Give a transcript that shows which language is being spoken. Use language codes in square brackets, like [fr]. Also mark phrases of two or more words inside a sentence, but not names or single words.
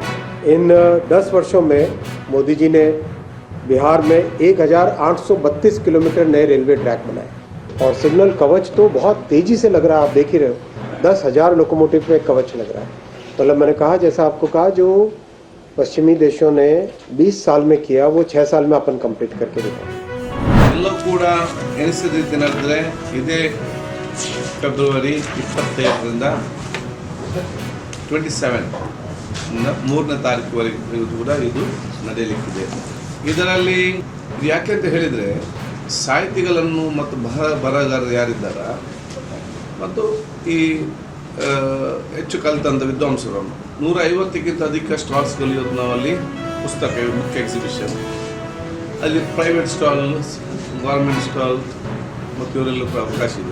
[hi] इन 10 वर्षों में मोदी जी ने बिहार में 1,832 किलोमीटर नए [en] railway track [hi] बनाए. और सिग्नल कवच तो बहुत तेज़ी से लग रहा है, आप देख ही रहे हो. 10,000 लोकोमोटिव में कवच लग रहा है. मतलब मैंने कहा, जैसा आपको कहा, जो पश्चिमी देशों ने 20 साल में किया वो 6 साल में अपन कंप्लीट करके दिखाएं. [kn] ಎಲ್ಲವೂ ಕೂಡ ಎನಿಸಿದ ರೀತಿ ನಡೆದರೆ ಇದೇ ಫೆಬ್ರವರಿ 25ರಿಂದ 27 3ನೇ ತಾರೀಕುವರೆಗೂ ಕೂಡ ಇದು ನಡೆಯಲಿಕ್ಕಿದೆ. ಇದರಲ್ಲಿ ಇದು ಯಾಕೆ ಅಂತ ಹೇಳಿದರೆ, ಸಾಹಿತಿಗಳನ್ನು ಮತ್ತು ಬರಹಗಾರರು ಯಾರಿದ್ದಾರ ಮತ್ತು ಈ ಹೆಚ್ಚು ಕಲಿತಂಥ ವಿದ್ವಾಂಸರನ್ನು 150ಕ್ಕಿಂತ ಅಧಿಕ ಸ್ಟಾಲ್ಸ್ಗಳು ಇವತ್ತು ನಾವಲ್ಲಿ ಪುಸ್ತಕ ಮುಖ್ಯ ಎಕ್ಸಿಬಿಷನ್, ಅಲ್ಲಿ [en] private stall, government stall [kn] ಮತ್ತು ಇವರೆಲ್ಲ ಅವಕಾಶ ಇದೆ.